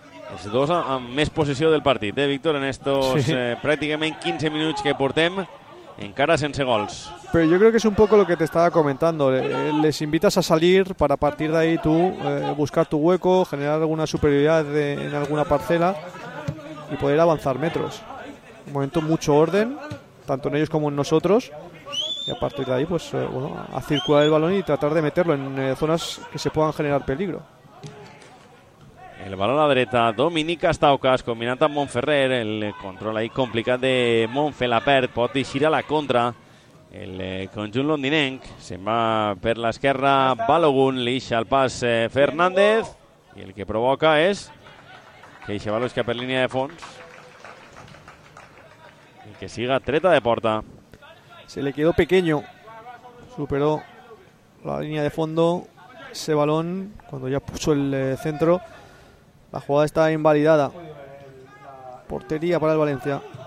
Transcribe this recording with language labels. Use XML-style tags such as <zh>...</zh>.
<ca>Els dos amb més possessió del partit, Víctor, en estos pràcticament 15 minuts que portem, encara sense gols.</ca> <es>Pero yo creo que es un poco lo que te estaba comentando. Les invitas a salir para a partir de ahí tú buscar tu hueco, generar alguna superioridad en alguna parcela y poder avanzar metros. Un momento mucho orden, tanto en ellos como en nosotros. Y a partir de ahí, pues, bueno, a circular el balón y tratar de meterlo en zonas que se puedan generar peligro.</es> <ca>El balón a la dreta, Dominic Astaucas, combinant amb Montferrer. El control ahí complicat de Monfe, la perd, pot deixir a la contra. El conjunt londinenc se'n va per l'esquerra, Balogun, lixa el pas Fernández. I el que provoca és que eixe balón escapa per línia de fons. I que siga treta de porta.</ca> <es>Se le quedó pequeño, superó la línea de fondo, ese balón, cuando ya puso el centro, la jugada está invalidada, portería para el Valencia.</es>